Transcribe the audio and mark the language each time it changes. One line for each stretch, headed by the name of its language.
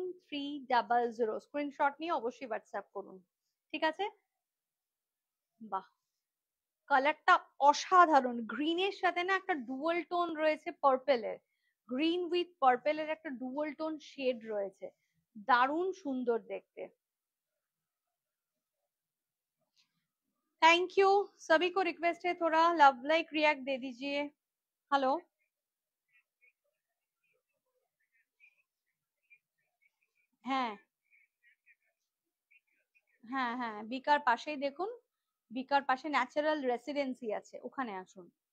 Bangla: 9300 screenshot নিয়ে অবশ্যই WhatsApp করুন, ঠিক আছে? বাহ, কালারটা অসাধারণ। গ্রিনের সাথে না একটা ডুয়াল টোন রয়েছে পার্পেলের, গ্রিন উইথ পার্পেলের একটা ডুয়াল টোন শেড রয়েছে, দারুণ সুন্দর দেখতে।
English: Thank you.
Hindi: सभी को रिक्वेस्ट है थोड़ा लव लाइक रिएक्ट दे दीजिए।
Bangla: हेलो, হ্যাঁ হ্যাঁ হ্যাঁ, বিকার পাশেই দেখুন, বিকার পাশে ন্যাচারাল রেসিডেন্সি আছে, ওখানে আসুন।